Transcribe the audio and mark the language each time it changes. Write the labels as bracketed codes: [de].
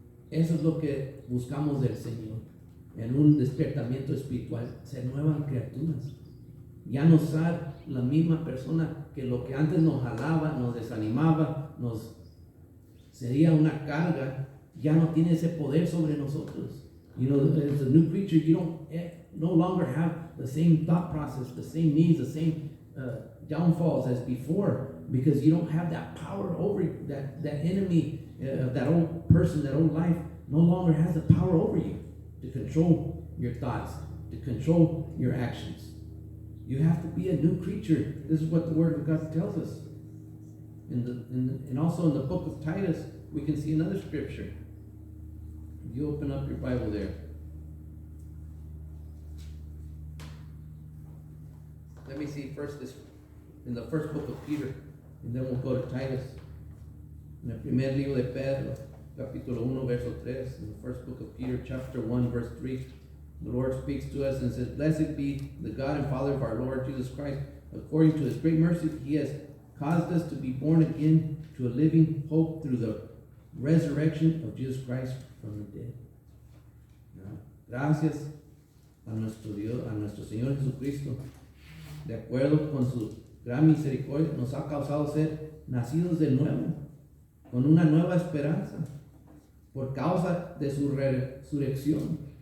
[es] Eso es lo que buscamos del Señor, en un despertamiento espiritual, ser nuevas criaturas. Ya no ser la misma persona que lo que antes nos jalaba, nos desanimaba, nos sería una carga, ya no tiene ese poder sobre nosotros. [en] You know, as a new creature, you don't no longer have the same thought process, the same needs, the same downfalls as before, because you don't have that power over you. That enemy, that old person, that old life, no longer has the power over you to control your thoughts, to control your actions. You have to be a new creature. This is what the Word of God tells us. And also in the book of Titus, we can see another scripture. You open up your Bible there. Let me see first this in the first book of Peter, and then we'll go to Titus. [es] En el primer libro de Pedro, capítulo 1, verso 3, [en] in the first book of Peter, chapter 1, verse 3, the Lord speaks to us and says, "Blessed be the God and Father of our Lord Jesus Christ. According to his great mercy, he has caused us to be born again to a living hope through the resurrection of Jesus Christ from the dead." [es] Gracias a nuestro Dios, a nuestro Señor Jesucristo, de acuerdo con su gran misericordia, nos ha causado ser nacidos de nuevo, con una nueva esperanza, por causa de su resurrección.